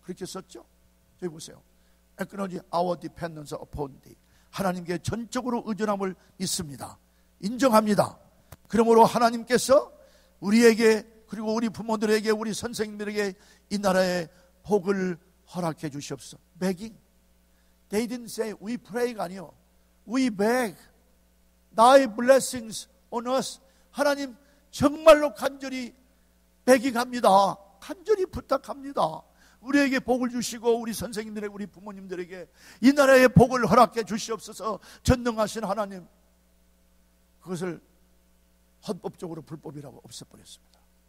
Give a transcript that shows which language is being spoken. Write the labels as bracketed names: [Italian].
[Korean] 그렇게 썼죠? 저기 보세요. [English] Acknowledge our dependence upon Thee. [Korean] 하나님께 전적으로 의존함을 믿습니다. 인정합니다. 그러므로 하나님께서 우리에게, 그리고 우리 부모들에게, 우리 선생님들에게 이 나라의 복을 허락해 주시옵소서. [English] Begging. They didn't say we pray가 [Korean] 아니요. [English] We beg Thy blessings on us. [Korean] 하나님 정말로 간절히 [English] begging합니다. [Korean] 간절히 부탁합니다. 우리에게 복을 주시고 우리 선생님들에게 우리 부모님들에게 이 나라의 복을 허락해 주시옵소서. 전능하신 하나님, 그것을 헌법적으로 불법이라고 없애버렸습니다.